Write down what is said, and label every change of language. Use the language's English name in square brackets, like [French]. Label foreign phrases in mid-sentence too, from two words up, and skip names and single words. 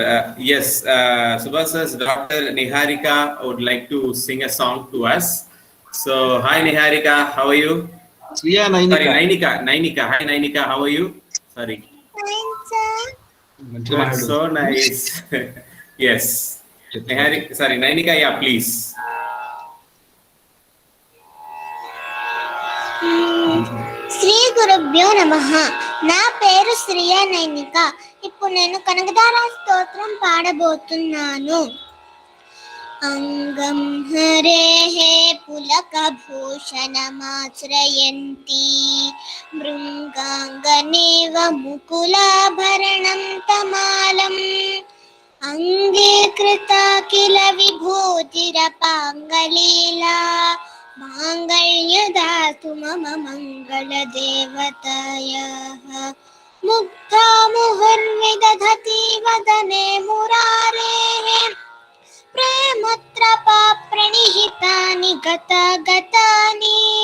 [English] Yes, Subhasa's daughter Niharika would like to sing a song to us. So, hi Niharika, how are you? Yeah, Nainika. Sorry, Nainika. Hi Nainika, how are you? Sorry. That's so nice. Yes. Niharika, sorry, Nainika, yeah, please. [Sanskrit] శ్రీ గురుభ్యో నమః. [Telugu] నా పేరు శ్రియ నైనిక. ఇప్పుడు నేను కనకదార స్తోత్రం పాడబోతున్నాను. [Sanskrit] అంగం హరేః పుల पुण्डरीकभूषणमाश्रयन्ती मृङ्गाङ्गनेव मुकुलाभरणं तमालम् अङ्गीकृता किल विभूतिरपाङ्गलीला माङ्गल्यदातु मम मङ्गलदेवतायाः मुग्धा मुहुर्विदधति वदने मुरारेः प्रेमत्रपा प्रणिहितानि गतानि